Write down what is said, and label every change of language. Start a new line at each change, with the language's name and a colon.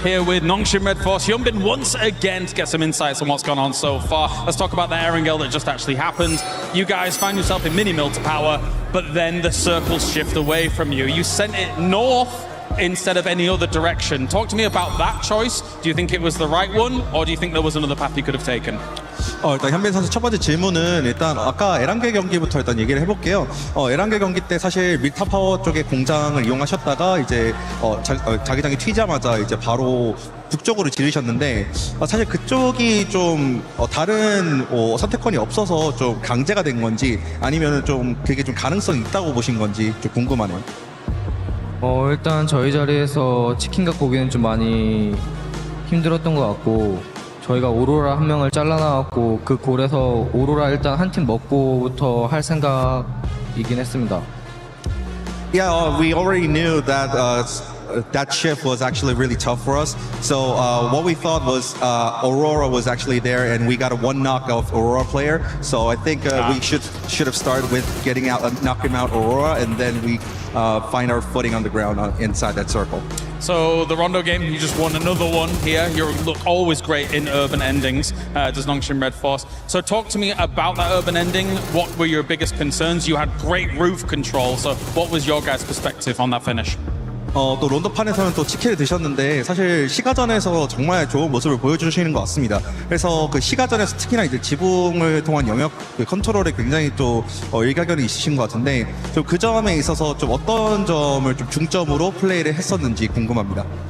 English: Here with Nongshim Red Force, Hyunbin once again to get some insights on what's gone on so far. Let's talk about the Erangel that just actually happened. You guys find yourself in mini mill to power, but then the circles shift away from you. You sent it north instead of any other direction. Talk to me about that choice. Do you think it was the right one, or do you think there was another path you could have taken?
Korean: 일단 현빈 선수 첫 번째 질문은 일단 아까 에란겔 경기부터 일단 얘기를 해볼게요. 에란겔 경기 때 사실 밀타 파워 쪽의 공장을 이용하셨다가 이제 자기장이 튀자마자 이제 바로 북쪽으로 지르셨는데 사실 그쪽이 좀 다른 선택권이 없어서 좀 강제가 된 건지 아니면은 좀 그게 좀 가능성이 있다고 보신 건지 좀 궁금하네요. 일단 저희 자리에서 치킨 갖고 오기는 좀 많이 힘들었던 것 같고 저희가 오로라 한 명을 잘라나왔고 그 골에서 오로라 일단 한 팀 먹고부터 할 생각이긴 했습니다.
English: Yeah, we already knew that that shift was actually really tough for us. So what we thought was Aurora was actually there, and we got a one knock of Aurora player. So I think we should have started with getting out, knocking out Aurora, and then we find our footing on the ground inside that circle. So the Rondo game, you just won another one here. You look always great in urban endings, does Nongshim Red Force. So talk to me about that urban ending. What were your biggest concerns? You had great roof control. So what was your guys' perspective on that finish?
Korean: 또 론도판에서는 또 치킨을 드셨는데 사실 시가전에서 정말 좋은 모습을 보여주시는 것 같습니다. 그래서 그 시가전에서 특히나 이제 지붕을 통한 영역 컨트롤에 굉장히 또 일가견이 있으신 것 같은데 좀 그 점에 있어서 좀 어떤 점을 좀 중점으로 플레이를 했었는지 궁금합니다.